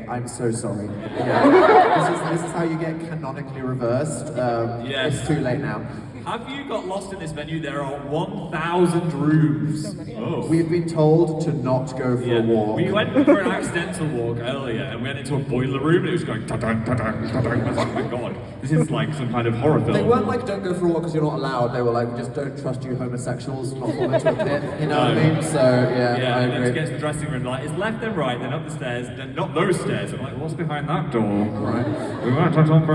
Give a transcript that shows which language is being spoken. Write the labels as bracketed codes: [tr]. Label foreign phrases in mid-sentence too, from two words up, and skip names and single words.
[en] I'm so sorry. Yeah. This is how you get canonically reversed. Yes. It's too late now. Have you got lost in this venue? There are 1,000 rooms. Oh. We've been told to not go for a walk. We went for an accidental walk earlier and we went into a boiler room and it was going ta-dang, ta-dang, ta-dang. I was like, oh my god, this is like some kind of horror film. They weren't like, don't go for a walk because you're not allowed. They were like, we just don't trust you homosexuals not fall into a pit. You know what I mean? So, yeah, Yeah, I and then to agree. get to the dressing room, like, it's left and right, then up the stairs, then not those stairs. I'm like, what's behind that door? Right. We won't talk about